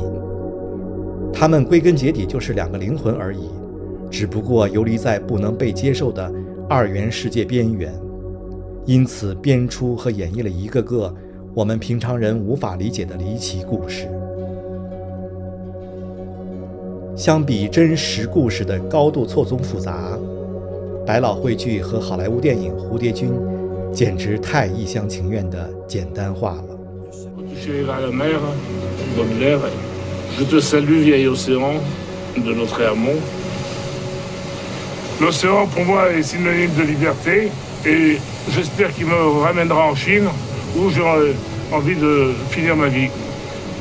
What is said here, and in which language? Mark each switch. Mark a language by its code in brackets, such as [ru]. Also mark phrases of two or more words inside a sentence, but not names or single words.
[zh] 他们归根结底就是2个灵魂而已，只不过游离在不能被接受的2元世界边缘，因此编出和演绎了一个个我们平常人无法理解的离奇故事。相比真实故事的高度错综复杂，百老汇剧和好莱坞电影《蝴蝶君》简直太一厢情愿地简单化了。 [fr] Je te salue, vieil océan de notre amour. L'océan, pour moi, est synonyme de liberté et j'espère qu'il me ramènera en Chine où j'aurai envie de finir ma vie.